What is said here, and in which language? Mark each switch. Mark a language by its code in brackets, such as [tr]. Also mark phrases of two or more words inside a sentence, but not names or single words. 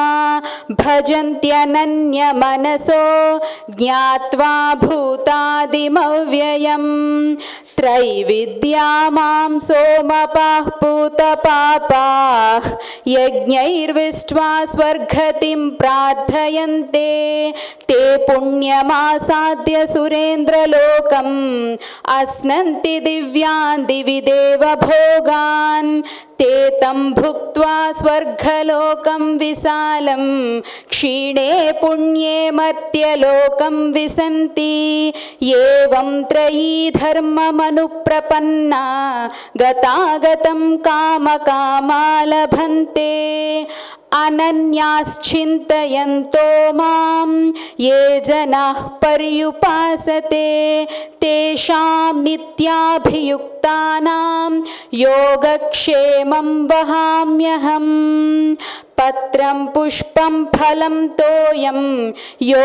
[sa] భజంత్యనన్యమనసో జ్ఞాత్వా భూతాదిమవ్యయం త్రైవిద్యా మాం సోమపాః పూతపాపాః యజ్ఞైర్విష్ట్వా స్వర్గతిం ప్రార్థయంతే తే పుణ్యమాసాద్య సురేంద్రలోకం అస్నంతి దివ్యాన్ దివి దేవ భోగాన్ ते तं भुक्त्वा स्वर्गलोकं विशालं क्षीणे पुण्ये मर्त्यलोकं विशन्ति एवं त्रयी धर्ममनुप्रपन्ना गतागतं कामकामा लभन्ते అనన్యాశ్చింతయంతో మాం ఏ జనాః పర్యుపాసతే తేషాం నిత్యాభియుక్తానాం యోగక్షేమం వహామ్యహం పత్రం పుష్పం ఫలం తోయం యో